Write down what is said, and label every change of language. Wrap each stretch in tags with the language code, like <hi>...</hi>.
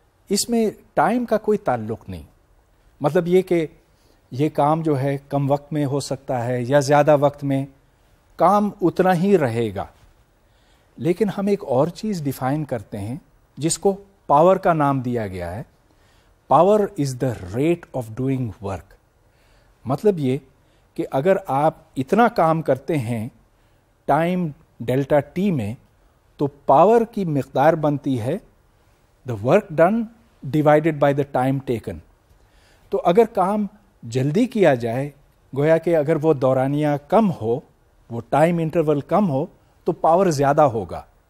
<ur>اس میں ٹائم کا کوئی تعلق نہیں. مطلب یہ کہ یہ کام جو ہے کم وقت میں ہو سکتا ہے یا زیادہ وقت میں, کام اتنا ہی رہے گا. لیکن ہم ایک اور چیز ڈیفائن کرتے ہیں جس کو پاور کا نام دیا گیا ہے.</ur> <en>Power is the rate of doing work.</en> <ur>مطلب یہ کہ اگر آپ اتنا کام کرتے ہیں ٹائم ڈیلٹا ٹی میں, تو پاور کی مقدار بنتی ہے</ur> <en>The work done divided by the time taken.</en> <ur>تو اگر کام جلدی کیا جائے, گویا کہ اگر وہ دورانیہ کم ہو, وہ ٹائم انٹرول کم ہو, تو پاور زیادہ ہوگا.</ur>